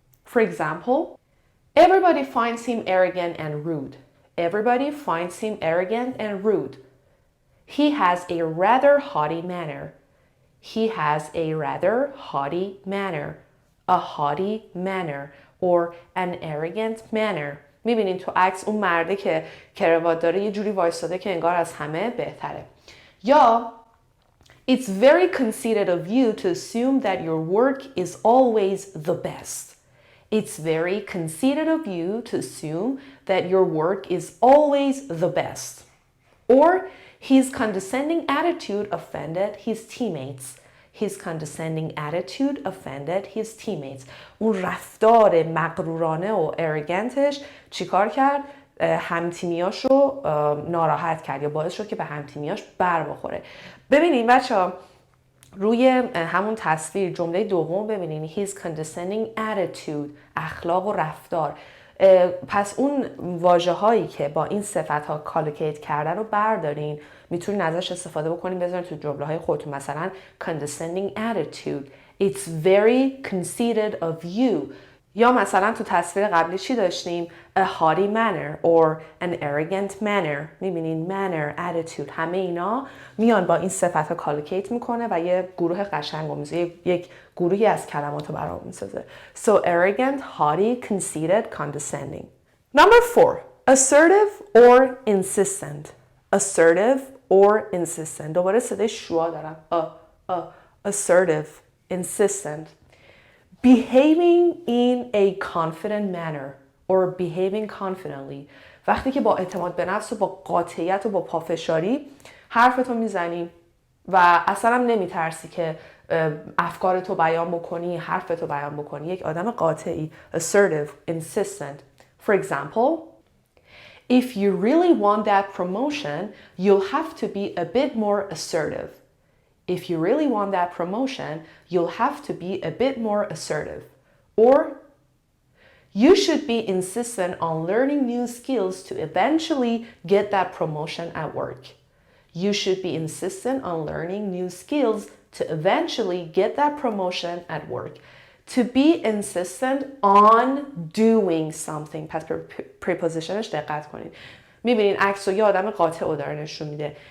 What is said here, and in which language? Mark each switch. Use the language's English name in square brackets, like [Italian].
[English] For example, everybody finds him arrogant and rude. Everybody finds him arrogant and rude. He has a rather haughty manner. He has a rather haughty manner. A haughty manner or an arrogant manner. [Persian] میبینین تو عکس اون مرده که کراوات داره یه جوری وایساده که انگار از همه بهتره. [English] یا It's very conceited of you to assume that your work is always the best. It's very conceited of you to assume that your work is always the best. Or his condescending attitude offended his teammates. His condescending attitude offended his teammates. [Persian] اون رفتار مغرورانه و ارگنتش چیکار کرد؟ همتیمیاش رو ناراحت کرد یا باعث شد که به همتیمیاش بر بخوره. ببینین بچه‌ها روی همون تصویر جمله دوم ببینین his condescending attitude اخلاق و رفتار. پس اون واژه هایی که با این صفت ها کالوکیت کردن رو بردارین میتونین ازش استفاده بکنین بذارین تو جمله های خودتون. [English] مثلا condescending attitude it's very conceited of you. [Persian] یا مثلا تو تصویر قبلی چی داشتیم؟ a haughty manner or an arrogant manner. میبینین manner, attitude همه اینا میان با این صفت ها کالوکیت میکنه و یه گروه قشنگ میسازه، یک گروهی از کلمات رو برام میسازه. [English] So arrogant, haughty, conceited, condescending. Number 4. Assertive or insistent. Assertive or insistent. [Persian] دوباره صدای شوا دارم. Assertive, insistent. [English] Behaving in a confident manner or behaving confidently. [Persian] وقتی که با اعتماد به نفس و با قاطعیت و با پافشاری حرفتو میزنی و اصلا هم نمیترسی که افکارتو بیان بکنی، حرفتو بیان بکنی. یک آدم قاطعی. Assertive, insistent. [English] For example, if you really want that promotion, you'll have to be a bit more assertive. If you really want that promotion, you'll have to be a bit more assertive. Or, you should be insistent on learning new skills to eventually get that promotion at work. You should be insistent on learning new skills to eventually get that promotion at work. To be insistent on doing something. [Persian] پس prepositionش دقت کنید. میبینین عکس و یه آدم قاطع رو داره نشون میده.